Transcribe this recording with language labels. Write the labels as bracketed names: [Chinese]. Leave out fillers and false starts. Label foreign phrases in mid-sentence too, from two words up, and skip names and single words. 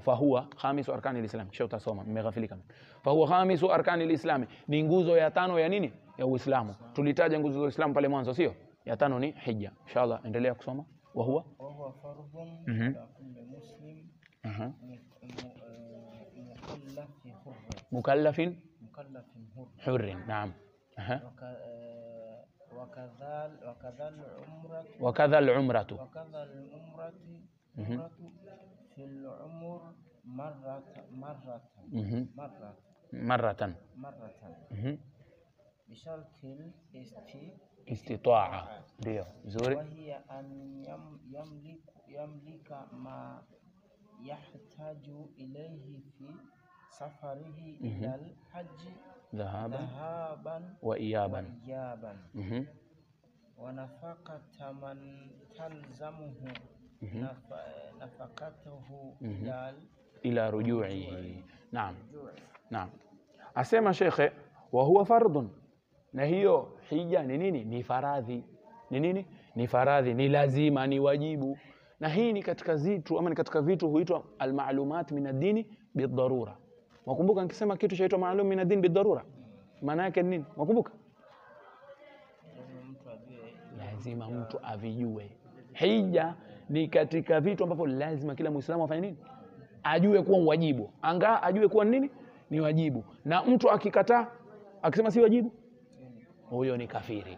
[Arabic] فهو خامس أركان الإسلام, [Swahili] kisha utasoma, nimeghafilika. [Arabic] فهو خامس أركان الإسلام, [Swahili] ni nguzo ya 5 ya nini? Ya Uislamu. Tulitaja nguzo za Uislamu pale mwanzo, sio? Ya 5 ni hija. [Arabic] Inshallah [Swahili] endelea kusoma. [Arabic] وهو فرض كل مسلم مكلف حر. Naam. وكذا العمرة في العمر مرة بشرط الاستطاعة. [Swahili] ndio nzuri. [Arabic] وهي أن يملك ما يحتاج إليه في سفره إلى الحج ذهابا وإيابا ونفقة من تلزمه نفقته إلى رجوعه. نعم. [Swahili] Asema Sheikh, [Arabic] وهو فرض, [Swahili] na hiyo hija ni nini? Ni faradhi. Ni nini? Ni faradhi, ni lazima, ni wajibu. Na hii ni katika zitu ama ni katika vitu huitwa [Arabic] المعلومات من الدين بالضرورة. [Swahili] Wakumbuka nikisema kitu chaitwa [Arabic] معلوم من الدين بالضرورة, [Swahili] maana yake ni nini? Wakumbuka? Lazima mtu avijue. Hija ni katika vitu ambavyo lazima kila Muislamu afanye nini? Ajue kuwa wajibu. Ajue kuwa nini? Ni wajibu. Na mtu akikataa, akisema si wajibu, huyo ni kafiri.